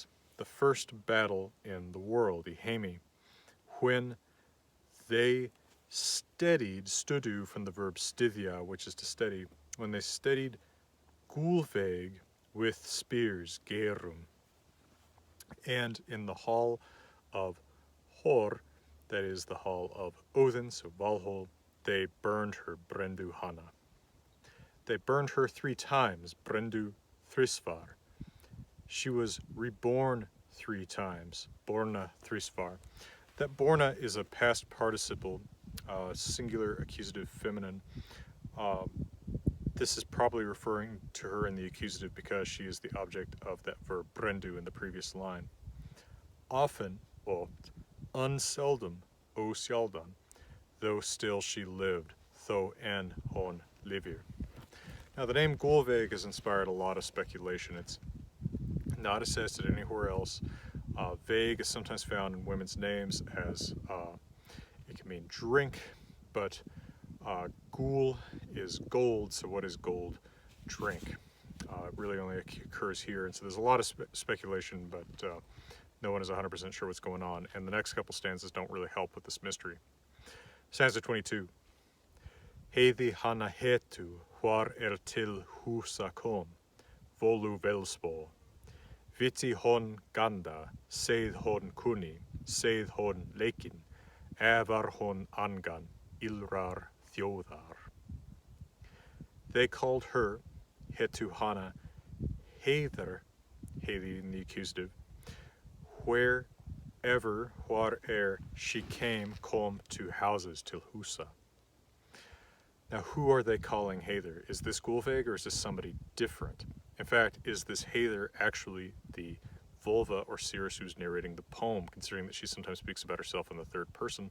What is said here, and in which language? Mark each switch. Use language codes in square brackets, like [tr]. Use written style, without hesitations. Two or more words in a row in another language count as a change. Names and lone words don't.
[en] The first battle in the world, the Heimi, when they steadied, studu from the verb stythia, which is to steady, when they steadied gulveg with spears, gerum. And in the hall of Hor, that is the hall of Odin, so Valhall, they burned her [non] brendu hana. [en] They burned her 3 times, [non] brendu þrisvar. [en] She was reborn 3 times, [non] borna þrisvar. [en] That borna is a past participle, singular accusative feminine. This is probably referring to her in the accusative because she is the object of that verb brendu in the previous line. Often, [non] oft, unseldom, ósjaldan, [en] though still she lived, [non] þó enn hon lifir. [en] Now the name Gulveg has inspired a lot of speculation. It's not attested anywhere else. Veg is sometimes found in women's names as it can mean drink, but gul is gold, so what is gold? Drink. It really only occurs here, and so there's a lot of speculation, but no one is 100% sure what's going on, and the next couple stanzas don't really help with this mystery. Stanza 22. [non] Heiði hana hetu, hvar til húsa kom, Voluspá. Viti hon ganda, seið hon kunni, seið hon leikin, var hon angan, illrar þjóðar. [en] They called her, [non] hetu hana, heiðar, heiði [en] in the accusative, wherever she came, kom to houses, [non] till husa. [en] Now, who are they calling Hather? Is this Gulveig or is this somebody different? In fact, is this Hather actually the Volva or Cirrus who's narrating the poem, considering that she sometimes speaks about herself in the third person?